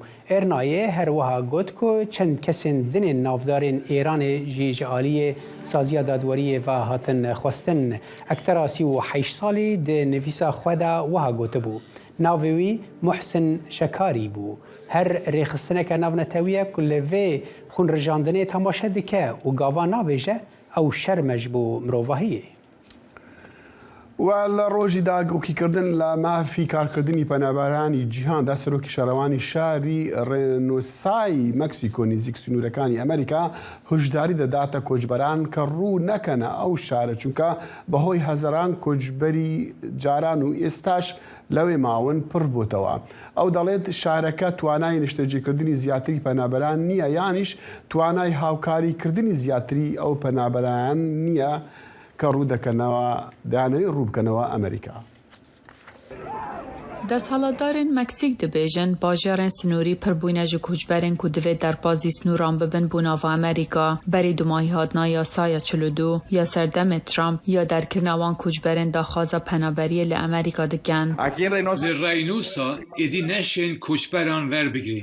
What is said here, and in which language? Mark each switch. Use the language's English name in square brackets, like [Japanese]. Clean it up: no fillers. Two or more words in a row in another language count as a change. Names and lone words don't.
[Kurdish] Ernayê her wiha got ku çend kesên dinên navdarên Îranê jî ji aliyê saziya dadweriyê ve hatin xwestin. Ektera 38 salî di nivîsa xwe de wiha gotibû. Navê wî Muhsin Şekarî bû. Her rêxistineke navnetewî ku li vê xûnrijandinê temaşe dike û gava navêje ew şerme ji bo mirovahiyê. [Central Kurdish] و لە ڕۆژی داگۆکیکردن لە مافی کارکردنی پەنابەرانی جیهاندا سەرۆکی شارەوانی شاری ڕێنۆسای مەکسیکۆ نزیک سنوورەکانی ئەمریکا هشداری دەداتە کۆچبەران کە ڕوو نەکەنە ئەو شارە چونکە بەهۆی هەزاران کۆچبەری جاران و ئێستاش لەوێ ماون پڕ بۆتەوە. ئەو دەڵێت شارەکە توانای نیشتەجێکردنی زیاتری پەنابەران نییە یانیش توانای هاوکاریکردنی زیاتری ئەو پەنابەران نییە کە ڕوودەکەنەوە دانەوەی ڕووبکەنەوە ئەمریکا. [Kurdish] دەسەڵاتدارên مەکسیک dibêjin bajarên sinûrî pirbûne ji koçberên ku divê derbasî snûran bibin bû nava Amerîka berî dumahî hatina yasaya 42 ya serdemê Trump ya derkirina wan koçberên daxwaza penaberiyê li Amerîka dikin. Li Reynosa êdî neşên koçberan werbigirîn.